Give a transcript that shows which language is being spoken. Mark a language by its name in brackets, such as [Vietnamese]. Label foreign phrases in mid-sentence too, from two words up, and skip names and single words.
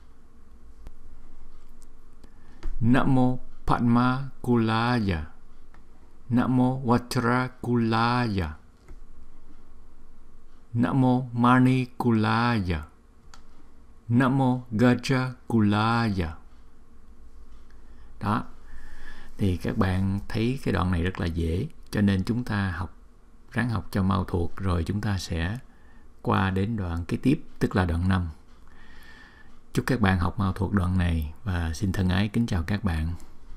[Sanskrit] Namo padma-kulāya. Namo vajra-kulāya. Namo mani-kulāya. Namo gaja-kulāya. [Vietnamese] Đó. Thì các bạn thấy cái đoạn này rất là dễ, cho nên chúng ta ráng học cho mau thuộc, rồi chúng ta sẽ qua đến đoạn kế tiếp, tức là đoạn 5. Chúc các bạn học mau thuộc đoạn này và xin thân ái kính chào các bạn.